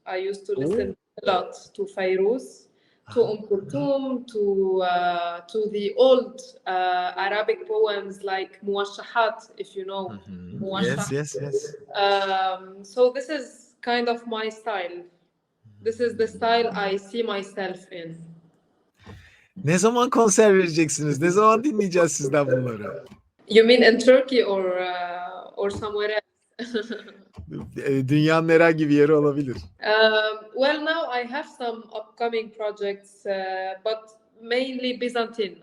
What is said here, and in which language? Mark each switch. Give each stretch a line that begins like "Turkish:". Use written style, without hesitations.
English: I used to listen a lot to Fairuz, to Kulthum, to the old Arabic poems like Muwashahat, if you know. Yes. So this is kind of my style. This is the style I see myself in.
Turkish: Ne zaman konser vereceksiniz? Ne zaman dinleyeceğiz sizden bunları?
English: You mean in Turkey or somewhere else?
Turkish: Dünyanın herhangi bir yeri olabilir.
English: Well, now I have some upcoming projects, but mainly Byzantine.